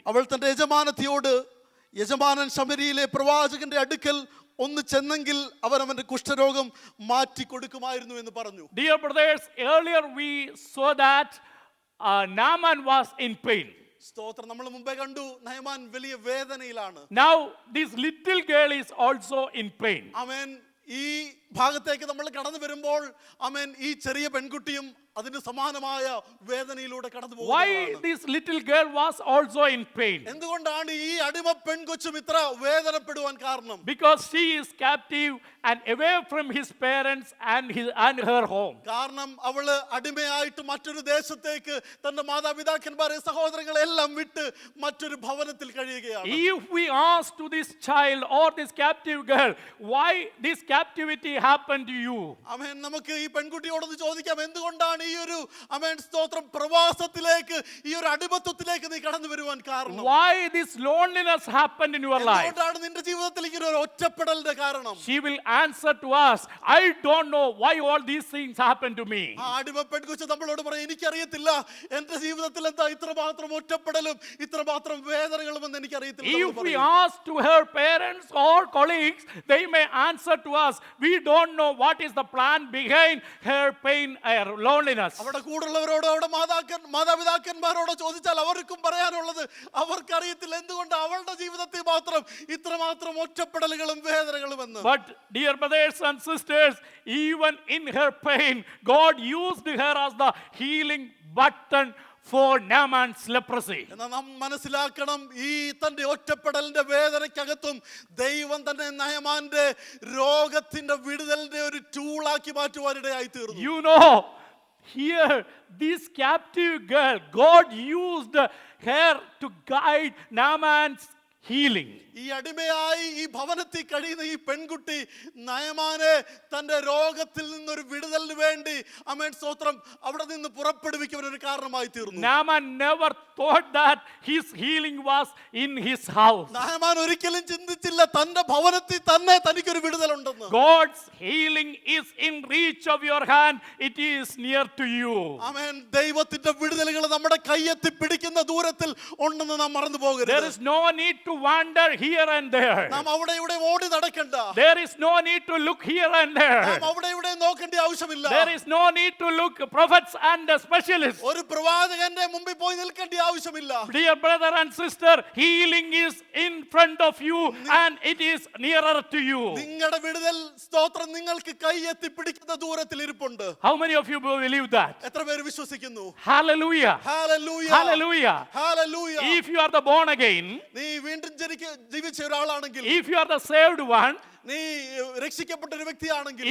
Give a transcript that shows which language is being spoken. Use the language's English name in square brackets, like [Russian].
[Malayalam] അവൾ തന്റെ യജമാനത്തിയോട് യജമാനൻ ശമരിയിലെ പ്രവാചകന്റെ അടുക്കൽ ഒന്ന് ചെന്നെങ്കിൽ അവന്റെ കുഷ്ഠരോഗം മാറ്റി കൊടുക്കുമായിരുന്നു എന്ന് പറഞ്ഞു. [English] Dear brothers, earlier we saw that Naaman was in pain. [Malayalam] സ്തോത്രം, നമ്മൾ മുമ്പേ കണ്ടു നഹമാൻ വലിയ വേദനയിലാണ്. [English] Now this little girl is also in pain. [Malayalam] ആമേൻ. ഈ ഭാഗത്തേക്ക് നമ്മൾ കടന്നു വരുമ്പോൾ ആമേൻ ഈ ചെറിയ പെൺകുട്ടിയും അതിന് സമാനമായ വേദനയിലൂടെ കടന്നു പോകുന്നു. [English] Why this little girl was also in pain? [Malayalam] എന്തുകൊണ്ടാണ് ഈ അടിമ പെൺകൊച്ചും ഇത്ര വേദനപ്പെടുവാൻ കാരണം? [English] Because she is captive and away from his parents and her home. [Malayalam] കാരണം അവള് അടിമയായിട്ട് മറ്റൊരു ദേശത്തേക്ക് തന്റെ മാതാപിതാക്കന്മാരെ സഹോദരങ്ങളെ എല്ലാം വിട്ട് മറ്റൊരു ഭവനത്തിൽ കഴിയുകയാണ്. [English] If we ask to this child or this captive girl, why this captivity happened to you? [Malayalam] ആമേൻ. നമുക്ക് ഈ പെൺകുട്ടിയോടൊന്ന് ചോദിക്കാം, എന്തുകൊണ്ടാണ് ഈ ഒരു ആമേൻ സ്തോത്രം പ്രവാസത്തിലേക്ക് ഈ ഒരു അടിമത്വത്തിലേക്ക് നീ കടന്നു വരുവാൻ കാരണം? [English] Why this loneliness happened in your life? [Malayalam] എന്തുകൊണ്ടാണ് നിന്റെ ജീവിതത്തിൽ ഇങ്ങനെ ഒരു ഒറ്റപ്പെടലിന്റെ കാരണം? [English] She will answer to us, I don't know why all these things happen to me. [Malayalam] ആ അടിമ പെൺകുട്ടി നമ്മളോട് പറയും, എനിക്കറിയത്തില്ല എന്റെ ജീവിതത്തിൽ എന്താ ഇത്രമാത്രം ഒറ്റപ്പെടലും ഇത്രമാത്രം വേദനകളും എന്ന് എനിക്കറിയത്തില്ല. [English] If we ask to her parents or colleagues, they may answer to us, we don't know what is the plan behind her pain or loneliness. [Malayalam] അവിടെ കൂടുള്ളവരോട് അവിടെ മാതാപിതാക്കന്മാരോട് ചോദിച്ചാൽ അവർക്കും പറയാനുള്ളത് അവർക്കറിയത്തില്ല എന്തുകൊണ്ട് അവളുടെ ജീവിതത്തിൽ മാത്രം ഇത്രമാത്രം ഒറ്റപ്പെടലുകളും വേദനകളും എന്ന്. [English] But dear brothers and sisters, even in her pain, God used her as the healing button for Naaman's leprosy. [Malayalam] എന്നാൽ നാം മനസ്സിലാക്കണം, ഈ തന്റെ ഒറ്റപ്പെടലിന്റെ വേദനയ്ക്കകത്തും ദൈവം തന്നെ നഹമാന്റെ രോഗത്തിന്റെ വിടുതലിന്റെ ഒരു ടൂളാക്കി മാറ്റുവാനിടയായി തീർന്നു. [English] You know, here this captive girl, God used her to guide Naaman's healing. [Malayalam] ഈ അടിമയായി ഈ ഭവനത്തിൽ കഴിയുന്ന ഈ പെൺകുട്ടി നയമാനെ തന്റെ രോഗത്തിൽ നിന്നൊരു വിടുതലിന് വേണ്ടി ആമേൻ സ്തോത്രം അവിടെ നിന്ന് പുറപ്പെടുവിക്കാൻ ഒരു കാരണമായി തീർന്നു. [English] Naaman never thought that his healing was in his house. [Malayalam] Naaman ഒരിക്കലും ചിന്തിച്ചില്ല തന്റെ ഭവനത്തിൽ തന്നെ തനിക്കൊരു വിടുതലുണ്ടെന്ന്. [English] God's healing is in reach of your hand, it is near to you. [Malayalam] ആമേൻ. ദൈവത്തിന്റെ വിടുതലുകൾ നമ്മുടെ കയ്യെത്തി പിടിക്കുന്ന ദൂരത്തിൽ ഉണ്ടെന്ന് നാം മറന്നു പോകരുത്. [English] There is no need to wander here and there. [Malayalam] നാം അവിടെ ഇവിടെ ഓടി നടക്കണ്ട. [English] There is no need to look here and there. [Malayalam] നാം അവിടെ ഇവിടെ നോക്കേണ്ട ആവശ്യമില്ല. [English] There is no need to look prophets and specialists. [Malayalam] ഒരു പ്രവാചകന്റെ മുമ്പിൽ പോയി നിൽക്കേണ്ട ആവശ്യമില്ല. [English] Dear brother and sister, healing is in front of you and it is nearer to you. [Malayalam] നിങ്ങളുടെ വിടുതൽ സ്തോത്രം നിങ്ങൾക്ക് കൈയെത്തി പിടിക്കുന്ന ദൂരത്തിൽ ഇരിപ്പുണ്ട്. [English] How many of you believe that? [Malayalam] എത്ര പേര് വിശ്വസിക്കുന്നു? [English] Hallelujah. Hallelujah. Hallelujah. Hallelujah. If you are the born again, [Malayalam] നീ വീണ്ടും വീണ്ടും ജീവിച്ച ഒരാളാണെങ്കിൽ, [English] if you are the saved one, [Malayalam] നീ രക്ഷിക്കപ്പെട്ട ഒരു വ്യക്തിയാണെങ്കിൽ,